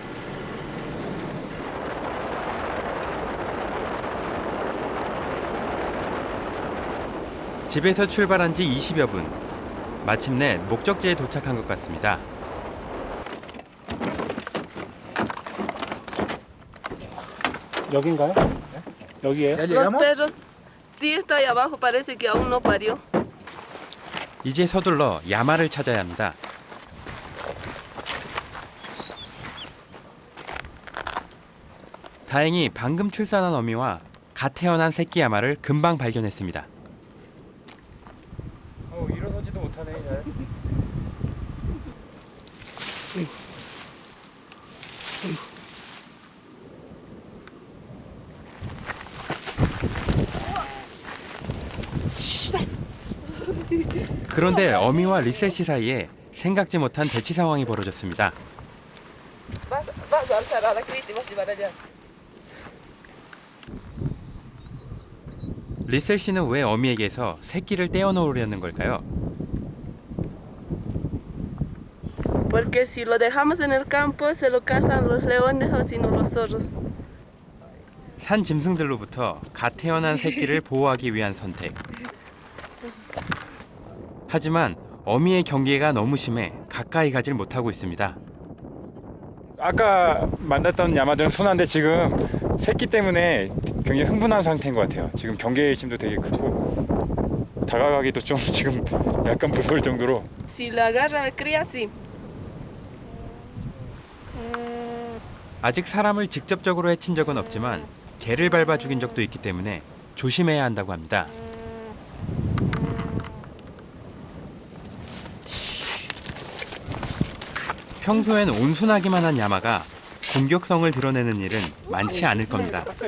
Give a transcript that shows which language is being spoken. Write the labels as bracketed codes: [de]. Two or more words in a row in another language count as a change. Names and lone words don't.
[ko] 집에서 출발한 지 20여 분. 마침내 목적지에 도착한 것 같습니다. 여긴가요? 여기에요? [es] Los perros, sí está ahí abajo, parece que aún no parió. [ko] 이제 서둘러 야마를 찾아야 합니다. 다행히 방금 출산한 어미와 갓 태어난 새끼 야마를 금방 발견했습니다. 일어서지도 못하네. 그런데 어미와 리셀 씨 사이에 생각지 못한 대치 상황이 벌어졌습니다. [es] Vas a alzar a la Cristi, vas a llevar allá. [ko] 리셀 씨는 왜 어미에게서 새끼를 떼어놓으려는 걸까요? [es] Porque si lo dejamos en el campo, se lo cazan los leones o si no los zorros. [ko] 산 짐승들로부터 갓 태어난 새끼를 보호하기 위한 선택. 하지만 어미의 경계가 너무 심해 가까이 가질 못하고 있습니다. 아까 만났던 야마들은 순한데 지금 새끼 때문에 굉장히 흥분한 상태인 것 같아요. 지금 경계심도 되게 크고 다가가기도 좀 지금 약간 무서울 정도로. [es] Si la agarra la cría, sí. [ko] 아직 사람을 직접적으로 해친 적은 없지만 개를 밟아 죽인 적도 있기 때문에 조심해야 한다고 합니다. 평소엔 온순하기만 한 야마가 공격성을 드러내는 일은 많지 않을 겁니다.